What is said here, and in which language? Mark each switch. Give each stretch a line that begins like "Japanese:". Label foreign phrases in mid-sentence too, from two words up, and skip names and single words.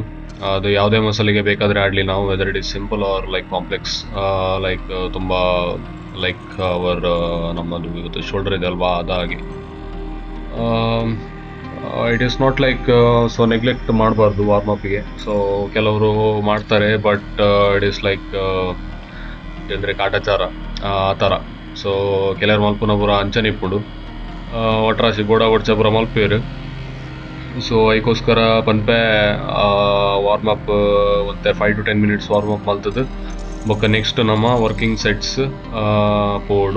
Kannada: ಅದು ಯಾವುದೇ ಮಸಲಿಗೆ ಬೇಕಾದರೆ ಆಡಲಿ ನಾವು,
English: whether it is simple or like complex like
Kannada: ತುಂಬ ಲೈಕ್ ಅವರ್ ನಮ್ಮದು ಇವತ್ತು ಶೋಲ್ಡರ್ ಇದೆ ಅಲ್ವಾ ಅದಾಗಿ.
English: it is not like so neglect
Kannada: ಮಾಡಬಾರ್ದು ವಾರ್ಮಪ್ಪಿಗೆ. ಸೊ ಕೆಲವರು ಮಾಡ್ತಾರೆ
English: but it is like
Kannada: ಅಂದರೆ ಕಾಟಾಚಾರ ಆ ಥರ.
Tulu: ಸೊ ಕೆಲವರು ಮಲ್ಪುನ ಪೂರ ಅಂಚನಿಪ್ಪುಡು ಒಟ್ರಾಸಿ ಗೋಡ ಒಡ್ಚ ಪೂರ ಮಲ್ಪೇರು. ಸೊ ಅದಕ್ಕೋಸ್ಕರ ಪನ್ಪೆ ವಾರ್ಮಪ್ ಮತ್ತು
English: 5 to 10 minutes
Tulu: ವಾರ್ಮಪ್ ಮಲ್ತದ್ದು ಬೊಕ್ಕ ನೆಕ್ಸ್ಟ್ ನಮ್ಮ
English: working sets
Tulu: ಪೋಡು.